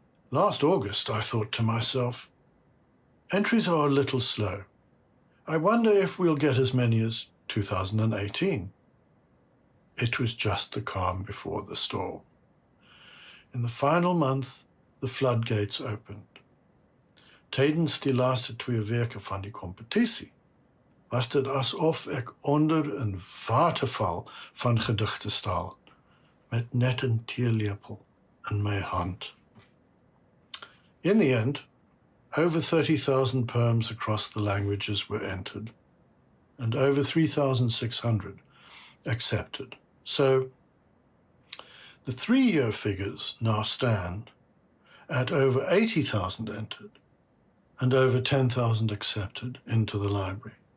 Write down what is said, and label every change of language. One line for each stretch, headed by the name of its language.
English: Last August, I thought to myself, entries are a little slow. I wonder if we'll get as many as 2018. It was just the calm before the storm. In the final month, the floodgates opened.
Afrikaans: Tydens die laaste 2 weke van die kompetisie was dit asof ek onder 'n waterval van gedigte staan, met net 'n teelepel in my hand.
English: In the end, over 30,000 poems across the languages were entered, and over 3,600 accepted. So, the 3-year figures now stand at over 80,000 entered and over 10,000 accepted into the library.